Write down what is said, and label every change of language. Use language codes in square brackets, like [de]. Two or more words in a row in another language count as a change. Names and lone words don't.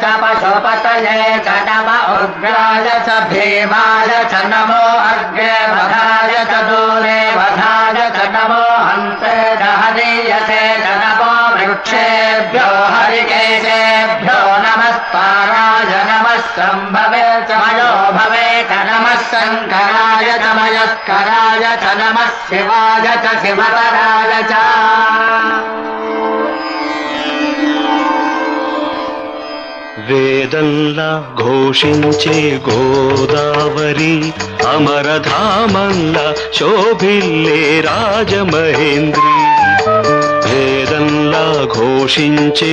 [sa] पशुपतये च नमः उग्राय च भीमाय च नमो अग्रे वधाय च दूरे वधाय च नमो हन्ते च हरीयसे च नमो वृक्षेभ्यो हरिकेशेभ्यो नमस्ताराय नमः सम्भवे च मयो भवे च नमः शङ्कराय च मयस्कराय च नमः शिवाय च शिवतराय च [te] వేదంలా ఘోషించే గోదావరి అమరధామంలా శోభిల్లే రాజమహేంద్రి వేదంలా ఘోషించే